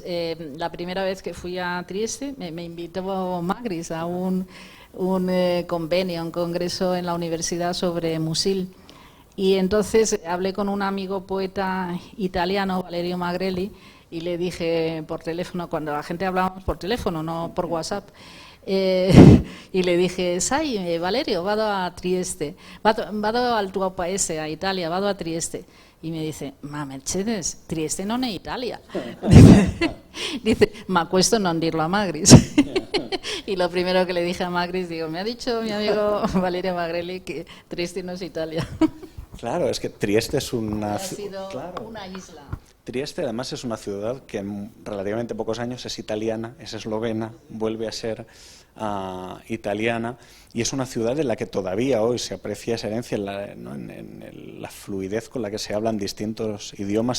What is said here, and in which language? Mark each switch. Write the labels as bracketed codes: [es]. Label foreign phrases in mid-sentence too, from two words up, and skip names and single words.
[es] La primera vez que fui a Trieste me invitó Magris a un convenio, un congreso en la universidad sobre Musil. Y entonces hablé con un amigo poeta italiano, Valerio Magrelli, y le dije por teléfono, cuando la gente hablábamos por teléfono, no por WhatsApp, y le dije, [it] sai, Valerio, vado a Trieste, vado al tuo paese, a Italia, vado a Trieste. [es] Y me dice, [it] ma Mercedes, Trieste non è Italia. Dice, ma questo non dirlo a Magris. [es] Y lo primero que le dije a Magris, digo, me ha dicho mi amigo Valerio Magrelli que Trieste no es Italia. Claro, es que Trieste es una... Ha sido una isla. Trieste además es una ciudad que en relativamente pocos años es italiana, es eslovena, vuelve a ser italiana, y es una ciudad en la que todavía hoy se aprecia esa herencia en la fluidez con la que se hablan distintos idiomas.